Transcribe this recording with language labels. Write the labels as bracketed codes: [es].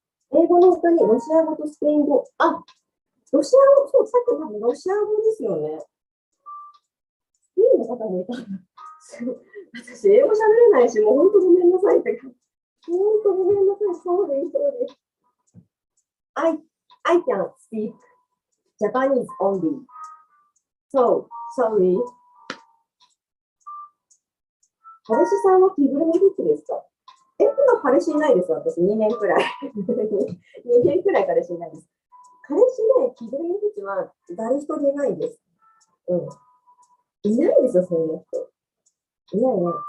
[ja] 英語の他にロシア語とスペイン語。あ、ロシア語、そう、さっきのロシア語ですよね。スペイン語もいた。私、英語喋れないし、もう本当ごめんなさいって。本当ごめんなさい。そうです、そうです。 [en] I can speak Japanese only. So, sorry. [ja] 彼氏さんは着ぐるみフィットですか？今彼氏いないです、私。2年くらい。 2年くらい彼氏いないです。彼氏で着ぐるみフィットは誰一人いないです。うん。いないですよ、そんな人。いないね。